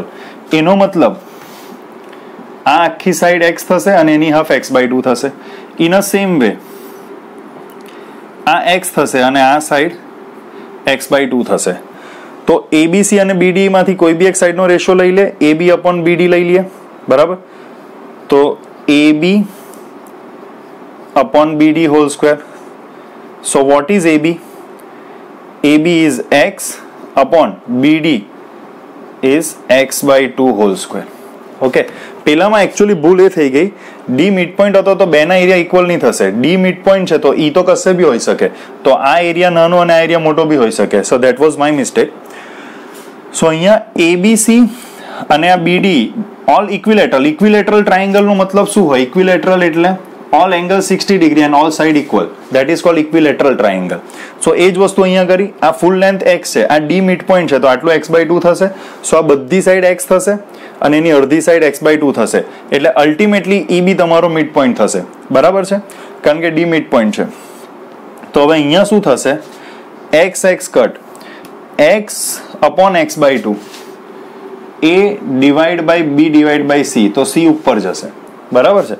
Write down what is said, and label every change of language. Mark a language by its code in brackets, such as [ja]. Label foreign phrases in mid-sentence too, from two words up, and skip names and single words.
[gu] એનો મતલબ આ આખી સાઈડ x થશે અને એની હાફ x/2 થશે. [en] in a same way [gu] આ x થશે અને આ સાઈડ x/2 થશે. તો ABC અને BDE માંથી કોઈ બી એક સાઈડનો રેશિયો લઈ લે, AB અપોન BD લઈ લઈએ. બરાબર. [en] તો AB upon BD whole square. So what is AB? AB is x upon BD is x/2 whole square. [gu] ઓકે. પેલામાં એકચ્યુઅલી ભૂલ એ થઈ ગઈ, D [en] mid point [gu] હતો તો બેના [en] area equal [gu] નહીં થશે. D [en] mid point [gu] છે તો E તો કશે બી હોઈ શકે, તો આ એરિયા નાનો અને આ એરિયા મોટો બી હોઈ શકે. [en] so that was my mistake. so [gu] અહીંયા ABC અને આ BD [en] all equilateral. equilateral triangle [gu] મતલબ શું હોય? [en] ઇક્વિલેટરલ એટલે all angle 60 degree and all side equal, that is called equilateral triangle. [gu] So એ જ વસ્તુ અહીંયા કરી. આ [en] full length [gu] x છે, આ D [en] mid point [gu] છે તો આટલો x/2 થશે. સો આ બધી સાઈડ x થશે અને એની અડધી સાઈડ x/2 થશે, એટલે અલ્ટિમેટલી E બી તમારો [en] mid point [gu] થશે. બરાબર છે, કારણ કે D [en] mid point [gu] છે. તો હવે અહીંયા શું થશે? [en] x cut x upon x/2 A divide by B divide by C, [gu] તો C ઉપર જશે. બરાબર છે.